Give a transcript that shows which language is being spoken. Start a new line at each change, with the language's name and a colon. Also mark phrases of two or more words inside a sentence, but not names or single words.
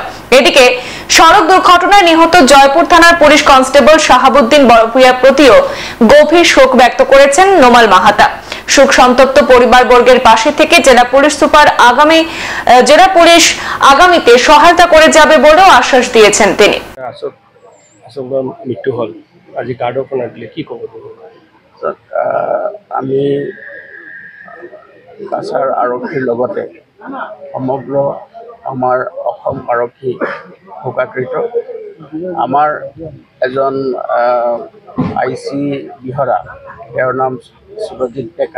Bangla: এদিকে সড়ক দুর্ঘটনায় নিহত জয়পুর থানার পুলিশ কনস্টেবল শাহাবুদ্দিন বড়ভূঁইয়ার প্রতিও গভীর শোক ব্যক্ত করেছেন নোমাল মাহাতা। শোক সন্তপ্ত পরিবারবর্গের পাশে থেকে জেলা পুলিশ সুপার আগামীতে সহায়তা করে যাবে বলেও আশ্বাস দিয়েছেন তিনি।
Assamese: মৃত্যু হল আজি কাৰ্ডৰ দিলে কি ক'ব? আমি কাছাৰ আৰক্ষীৰ লগতে সমগ্ৰ আমাৰ অসম আৰক্ষী শোকাকৃত। আমাৰ এজন আইচি বিহৰা, তেওঁৰ নাম সুৰজিৎ ডেকা।